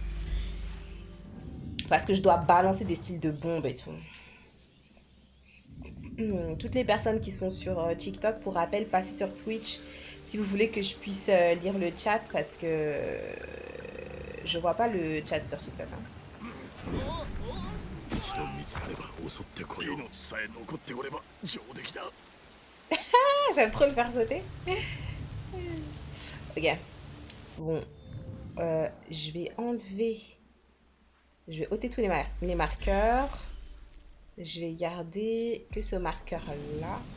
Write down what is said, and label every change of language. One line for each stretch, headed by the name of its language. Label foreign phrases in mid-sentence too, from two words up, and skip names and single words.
French: Parce que je dois balancer des styles de bombes et tout. Toutes les personnes qui sont sur TikTok, pour rappel, passez sur Twitch si vous voulez que je puisse lire le chat parce que je vois pas le chat sur TikTok, hein.
Japanese: 一度見つかれば襲ってこよう。命さえ残っておれば上出来だ。
French: Ah, j'aime trop le faire sauter. Ok, bon, je vais enlever, je vais ôter tous les marqueurs. Je vais garder que ce marqueur là.